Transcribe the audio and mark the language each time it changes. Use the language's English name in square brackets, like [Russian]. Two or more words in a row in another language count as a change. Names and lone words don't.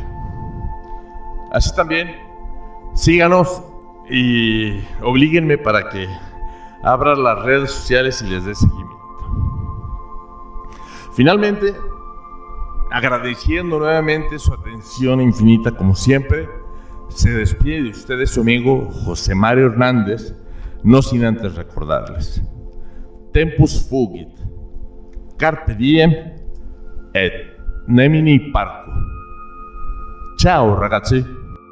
[Spanish] Así también, síganos y oblíguenme para que abra las redes sociales y les dé seguimiento. Finalmente, agradeciendo nuevamente su atención infinita como siempre, se despide de ustedes su amigo José Mario Hernández, no sin antes recordarles: [Latin] Tempus fugit, carpe diem et nemini parco. [Italian] Ciao ragazzi.